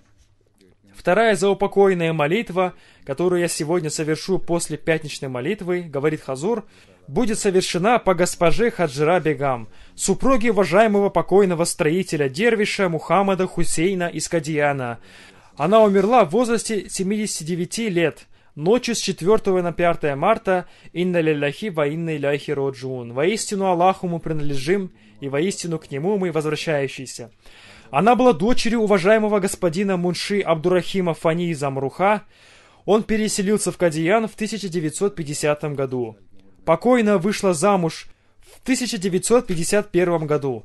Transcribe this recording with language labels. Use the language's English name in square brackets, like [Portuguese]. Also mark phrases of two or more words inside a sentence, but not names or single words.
[Russian] Вторая заупокойная молитва, которую я сегодня совершу после пятничной молитвы, говорит Хазур, будет совершена по госпоже Хаджира Бегам, супруге уважаемого покойного строителя Дервиша Мухаммада Хусейна из Кадияна. Она умерла в возрасте 79 лет, ночью с 4 на 5 марта, [Arabic] «إنا لله وإنا إليه راجعون». [Russian] Воистину Аллаху мы принадлежим, и воистину к Нему мы возвращающиеся. Она была дочерью уважаемого господина Мунши Абдурахима Фани из Амруха. Он переселился в Кадиян в 1950 году. Покойная вышла замуж в 1951 году.